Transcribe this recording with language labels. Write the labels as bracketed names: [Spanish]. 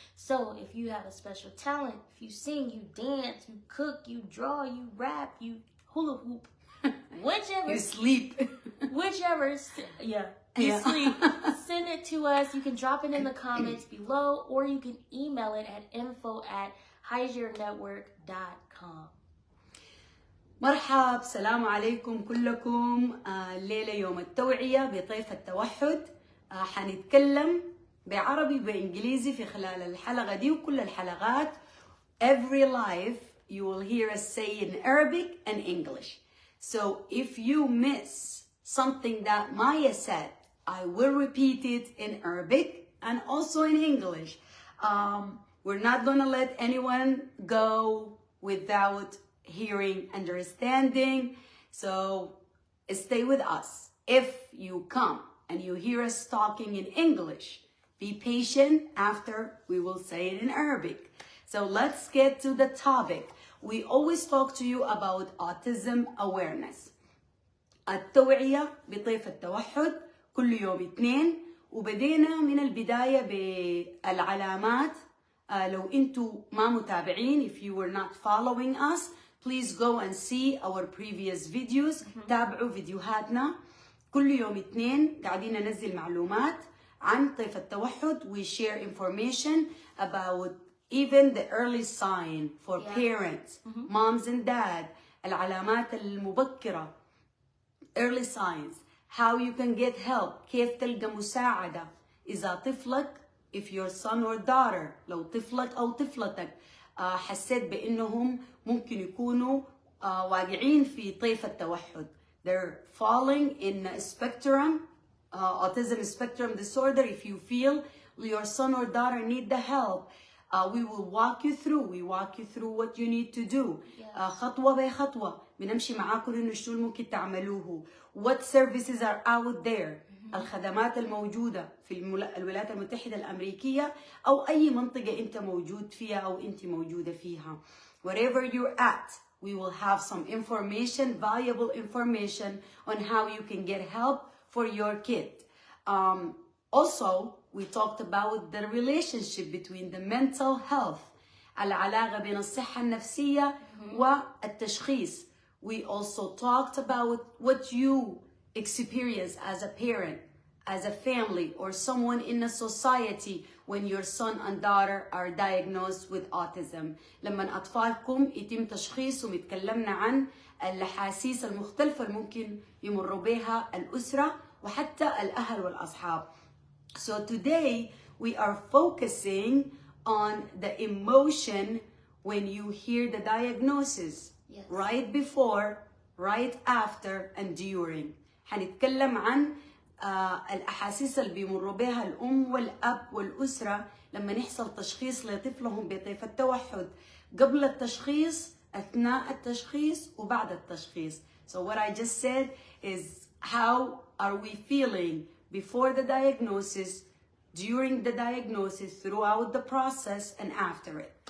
[English] So if you have a special talent, if you sing, you dance, you cook, you draw, you rap, you hula hoop, whichever. You sleep. Whichever, yeah. You sleep. Send it to us. You can drop it in the comments below, or you can email it at info@hagirnetwork.com. [Arabic] مرحب، السلام عليكم كلكم. الليلة يوم التوعية بطيف التوحد. حنتكلم بعربي وبإنجليزي في خلال الحلقة دي وكل الحلقات. [English] Every live you will hear us say in Arabic and English. So if you miss something that Maya said, I will repeat it in Arabic and also in English. We're not gonna let anyone go without hearing, understanding. So stay with us. If you come and you hear us talking in English, be patient. After we will say it in Arabic. So let's get to the topic. We always talk to you about autism awareness. [Arabic] التوعية بطيف التوحد كل يوم اثنين، وبدينا من البداية بالعلامات. لو انتوا ما متابعين, [English] if you were not following us, please go and see our previous videos. [Arabic] تابعوا فيديوهاتنا. كل يوم اثنين قاعدين ننزل معلومات عن طيف التوحد. [English] We share information about even the early sign for parents, moms and dad, [Arabic] العلامات المبكرة, [English] early signs, how you can get help, [Arabic] كيف تلقى مساعدة إذا طفلك, [English] if your son or daughter, [Arabic] لو طفلك أو طفلتك حسيت بأنهم ممكن يكونوا واقعين في طيف التوحد. [English] They're falling in a spectrum, autism spectrum disorder. If you feel your son or daughter need the help, we will walk you through. We walk you through what you need to do. [Arabic] خطوة بخطوة بنمشي معاكم إنه شو ممكن تعملوه. [English] What services are out there. [Arabic] الخدمات الموجودة في الولايات المتحدة الأمريكية أو أي منطقة أنت موجود فيها أو أنت موجودة فيها. [English] Wherever you're at, we will have some information, valuable information on how you can get help for your kid. Also, we talked about the relationship between the mental health, [Arabic] العلاقة بين الصحة النفسية والتشخيص. [English] We also talked about what you experience as a parent, as a family, or someone in a society when your son and daughter are diagnosed with autism. [Arabic] لما أطفالكم يتم تشخيصهم اتكلمنا عن الأحاسيس المختلفة اللي ممكن يمروا بها الأسرة وحتى الأهل والأصحاب. [English] So today we are focusing on the emotion when you hear the diagnosis. Yes. Right before, right after, and during. [Arabic] حنتكلم عن الأحاسيس اللي بيمروا بها الأم والأب والأسرة لما يحصل تشخيص لطفلهم بطيف التوحد، قبل التشخيص، أثناء التشخيص، وبعد التشخيص. [English] So what I just said is how are we feeling before the diagnosis, during the diagnosis, throughout the process, and after it.